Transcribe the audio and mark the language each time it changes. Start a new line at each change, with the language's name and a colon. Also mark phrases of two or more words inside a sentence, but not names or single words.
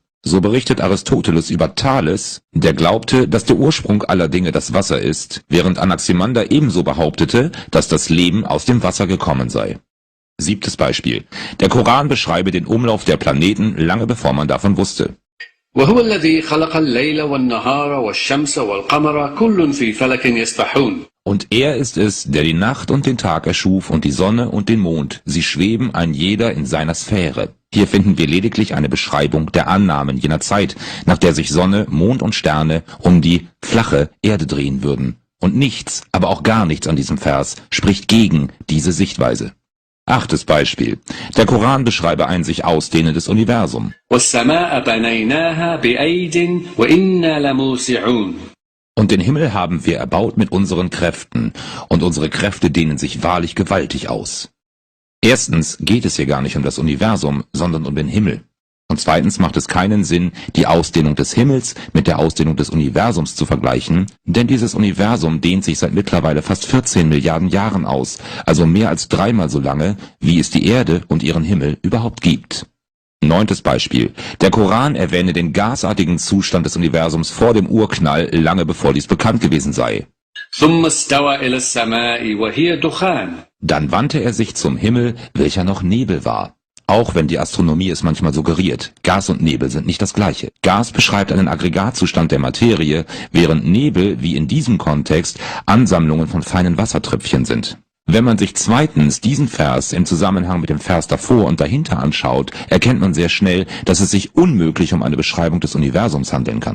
German: So berichtet Aristoteles über Thales, der glaubte, dass der Ursprung aller Dinge das Wasser ist, während Anaximander ebenso behauptete, dass das Leben aus dem Wasser gekommen sei. 7. Beispiel. Der Koran beschreibe den Umlauf der Planeten lange bevor man davon wusste.
Arabic: وهو الذي خلق الليل والنهار والشمس والقمر كل في فلك يسبحون.
German: Und er ist es, der die Nacht und den Tag erschuf und die Sonne und den Mond. Sie schweben ein jeder in seiner Sphäre. Hier finden wir lediglich eine Beschreibung der Annahmen jener Zeit, nach der sich Sonne, Mond und Sterne um die flache Erde drehen würden. Und nichts, aber auch gar nichts an diesem Vers spricht gegen diese Sichtweise. 8. Beispiel. Der Koran beschreibe ein sich ausdehnendes Universum.
Arabic: والسماء بنيناها بأيد وإنا لموسعون.
German: Und den Himmel haben wir erbaut mit unseren Kräften, und unsere Kräfte dehnen sich wahrlich gewaltig aus. Erstens geht es hier gar nicht um das Universum, sondern um den Himmel. Und zweitens macht es keinen Sinn, die Ausdehnung des Himmels mit der Ausdehnung des Universums zu vergleichen, denn dieses Universum dehnt sich seit mittlerweile fast 14 Milliarden Jahren aus, also mehr als 3-mal so lange, wie es die Erde und ihren Himmel überhaupt gibt. 9. Beispiel. Der Koran erwähne den gasartigen Zustand des Universums vor dem Urknall, lange bevor dies bekannt gewesen sei.
Arabic: ثم استوى إلى السماء وهي دخان.
German: Dann wandte er sich zum Himmel, welcher noch Nebel war. Auch wenn die Astronomie es manchmal suggeriert, Gas und Nebel sind nicht das gleiche. Gas beschreibt einen Aggregatzustand der Materie, während Nebel, wie in diesem Kontext, Ansammlungen von feinen Wassertröpfchen sind. Wenn man sich zweitens diesen Vers im Zusammenhang mit dem Vers davor und dahinter anschaut, erkennt man sehr schnell, dass es sich unmöglich um eine Beschreibung des Universums handeln kann.